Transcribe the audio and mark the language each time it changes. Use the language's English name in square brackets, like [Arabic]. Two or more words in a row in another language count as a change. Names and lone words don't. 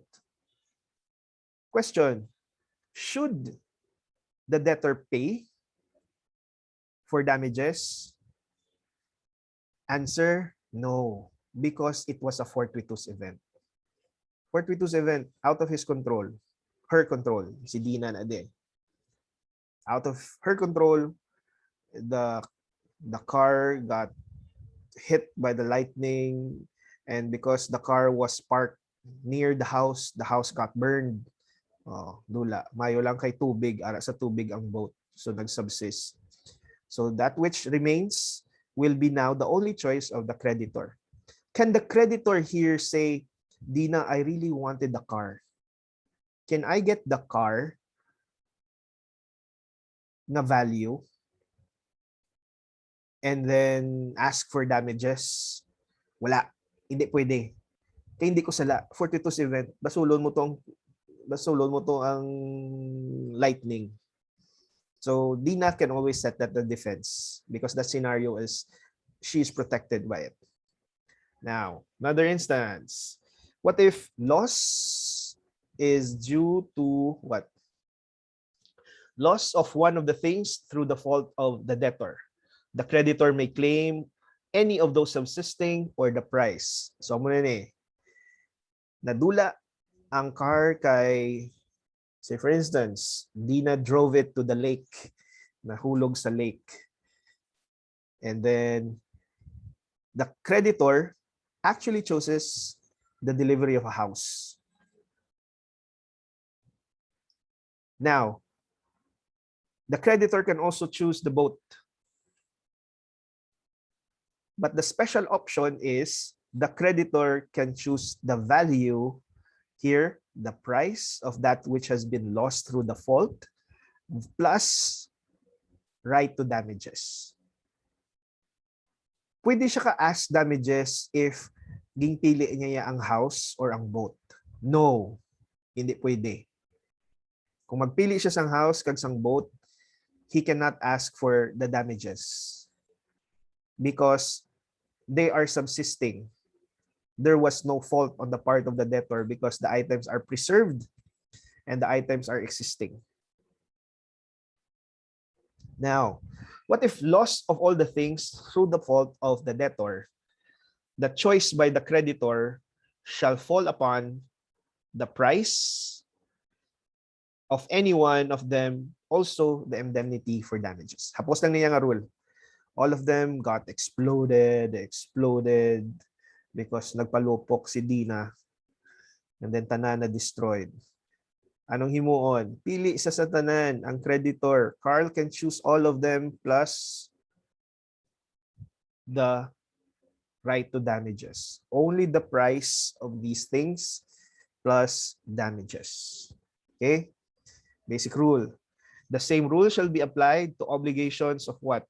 [English] Question: should the debtor pay for damages? Answer: no, because it was a fortuitous event. Fortuitous event, out of his control, her control, [Hiligaynon] si Dina na din. [English] Out of her control, the car got hit by the lightning, and because the car was parked near the house got burned. [Hiligaynon] Oh, dula. Mayo lang kay tubig, ara sa tubig ang boat. So nagsubsist. [English] So that which remains will be now the only choice of the creditor. Can the creditor here say, Dina, I really wanted the car. Can I get the car na value and then ask for damages? [Hiligaynon] Wala. Hindi pwede. Kaya hindi ko sala. [English] Fortuitous event. [Hiligaynon] Basulon mo to ang lightning. [English] So Dina can always set that the defense because that scenario is she's protected by it. Now, another instance. What if loss is due to what? Loss of one of the things through the fault of the debtor. The creditor may claim any of those subsisting or the price. [Hiligaynon] So mo na ni. Nadula ang car kay, [English] say for instance, Dina drove it to the lake, [Hiligaynon] nahulog sa lake. [English] And then the creditor actually chooses the delivery of a house. Now, the creditor can also choose the boat. But the special option is the creditor can choose the value here, the price of that which has been lost through the fault, plus right to damages. [Hiligaynon] Pwede siya ka-ask damages if ginpili niya ang house or ang boat. No, hindi pwede. Kung magpili siya sang house kag sang boat, [English] he cannot ask for the damages because they are subsisting. There was no fault on the part of the debtor because the items are preserved and the items are existing. Now, what if loss of all the things through the fault of the debtor? The choice by the creditor shall fall upon the price of any one of them, also the indemnity for damages. [Hiligaynon] Hapos lang niya nga rule. [English] All of them got exploded because [Hiligaynon] nagpalupok si Dina [English] and then [Hiligaynon] tanan na [English] destroyed. [Hiligaynon] Anong himuon? Pili sa tanan ang creditor. [English] Carl can choose all of them plus the right to damages. Only the price of these things plus damages. Okay? Basic rule. The same rule shall be applied to obligations of what?